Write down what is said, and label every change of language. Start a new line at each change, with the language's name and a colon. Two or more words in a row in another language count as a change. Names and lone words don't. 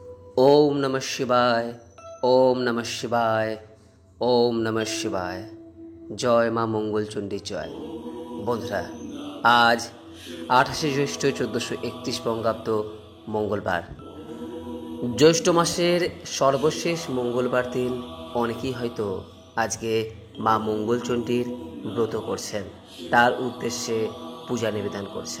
Sanskrit: ओम नमः शिवाय। ओम नमः शिवाय। ओम नमः शिवाय।
Bangla: জয় মা মঙ্গলচণ্ডী জয়। বন্ধুরা, আজ 28শে জ্যৈষ্ঠ 1431 বঙ্গাব্দ মঙ্গলবার, জ্যৈষ্ঠ মাসের সর্বশেষ মঙ্গলবার দিন অনেকেই হয়তো আজকে মা মঙ্গলচণ্ডীর ব্রত করছেন, তার উদ্দেশ্যে পূজা নিবেদন করছেন।